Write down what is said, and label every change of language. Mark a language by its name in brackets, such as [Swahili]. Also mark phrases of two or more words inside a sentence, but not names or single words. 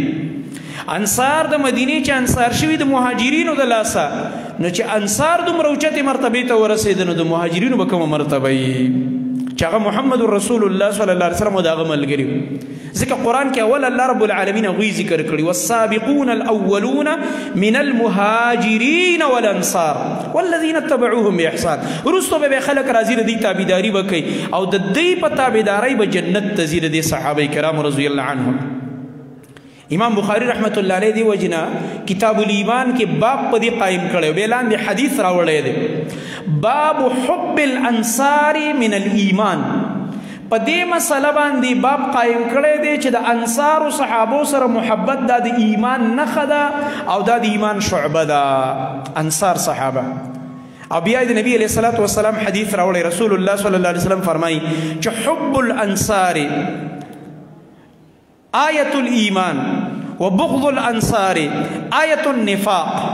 [Pashto] انصار د مدینې چې انصار شوي د مهاجرینو د لاسه، نو چې انصار دومره اوچتې مرتبې ته ورسېده نو د مهاجرینو به کومه مرتبه وي چې هغه محمد رسول الله صلی الله علیه وسلم او د هغه ملګري وو. ځکه قرآن کې اول الله رب العالمین هغوی ذکر کړي [Arabic] والسابقون الاولون من المهاجرین والانصار والذین اتبعوهم باحسان. [Pashto] وروسته به خلک راځي د دوی تابعداري به کوي او د دوی په تابعدارۍ به جنت ته ځي د دې صحابه کرامو رضی الله عنهم. امام بخاری رحمت الله علیه دی وجنا کتاب الایمان کې باب په دې قائم کړی، بیا لاندې حدیث راوړی دی [Arabic] باب حب الانصار من الایمان. [Pashto] په دې مسله باندې باب قائم کړی دی چې د انصارو صحابو سره محبت دا د ایمان نښه ده او دا د ایمان شعبه ده، انصار صحابه. او بیا د نبی علیه الصلاة والسلام حدیث راوړی، رسول الله صلی الله علیه وسلم فرمایي چې [Arabic] حب الانصار آیت الایمان و بغض الانصار آیت النفاق.